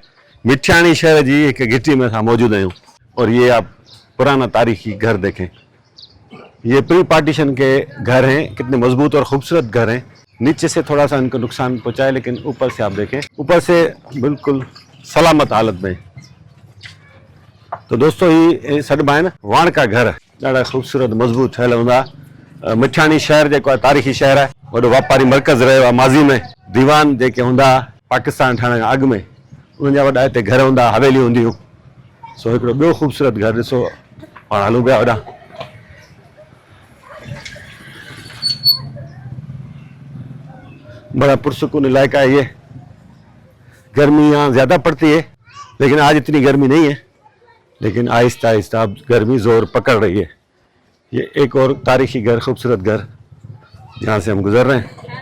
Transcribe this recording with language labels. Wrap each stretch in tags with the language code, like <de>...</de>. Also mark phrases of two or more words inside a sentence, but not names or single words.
<sd>मिठियाणी शहर जी एक घिटी में असां मौजूद आहियूं</sd> <hi>और ये आप पुराना तारीखी घर देखें। ये</hi> <en>pre partition</en> <hi>के घर हैं, कितने मजबूत और खूबसूरत घर हैं। नीचे से थोड़ा सा इनको नुकसान पहुंचा है, लेकिन ऊपर से आप देखें, ऊपर से बिल्कुल सलामत हालत में।</hi> <sd>तो दोस्तों, ये सॾिबा आहिनि वाण का घर, ॾाढा खूबसूरत मजबूत ठहियल हूंदा। मिठियाणी शहर जेको आहे तारीख़ी शहर आहे, वॾो वापारी मर्कज़ रहियो आहे माज़ी में। दीवान जेके हूंदा पाकिस्तान ठहण खां अॻु में, उन्हनि जा वॾा हिते घर हूंदा, हवेलियूं हूंदियूं। सो हिकिड़ो ॿियो ख़ूबसूरत घर ॾिसो, पाण हलूं पिया होॾां।</sd> <hi>बड़ा पुरसुकून इलाका है ये। गर्मी यहाँ ज़्यादा पड़ती है, लेकिन आज इतनी गर्मी नहीं है, लेकिन आहिस्ता आहिस्ता अब गर्मी ज़ोर पकड़ रही है। ये एक और तारीखी घर, खूबसूरत घर, जहाँ से हम गुजर रहे हैं।</hi>